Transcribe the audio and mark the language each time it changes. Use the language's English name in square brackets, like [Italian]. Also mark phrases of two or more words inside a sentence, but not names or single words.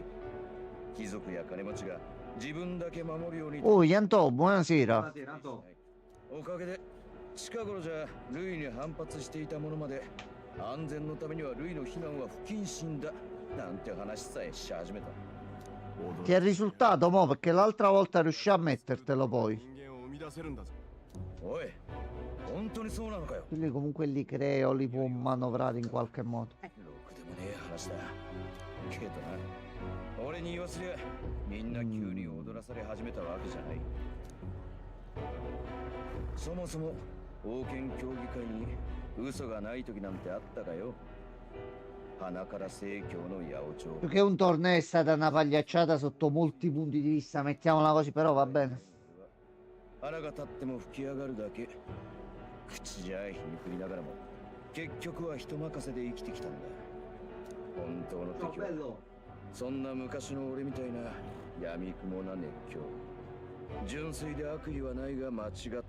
[Japanese] 貴族や金持ちが自分だけ守るように。 [Italian] Oh, Yanto, buonasera. Buonasera, Anto. [Japanese] おかげで近頃じゃルイに反発していた者まで安全のためにはルイの避難は不謹慎だなんて話さえし始めた。 [Italian] Ti è risultato, mo, perché l'altra volta riuscì a mettertelo poi. [Japanese] 人間を生み出せるんだぞ。おい、本当にそうなのかよ。 [Italian] Lui comunque li crea o li può manovrare in qualche modo. [Japanese] ろくでもねえ話だ。けどな、俺に言わせりゃみんな急に踊らされ始めたわけじゃない。そもそも王権協議会に嘘がない時なんてあったかよ。鼻から正教の八百長。 [Italian] Più che un torneo è stata una pagliacciata sotto molti punti di vista, mettiamola così, però va bene. [Japanese] 腹が立っても吹き上がるだけ。口じゃ皮肉りながらも結局は人任せで生きてきたんだ。本当の [Italian] Ciao, [Japanese] 敵は [Italian] bello. [Japanese] そんな昔の俺みたいな闇雲な熱狂。純粋で悪意はないが間違ってる。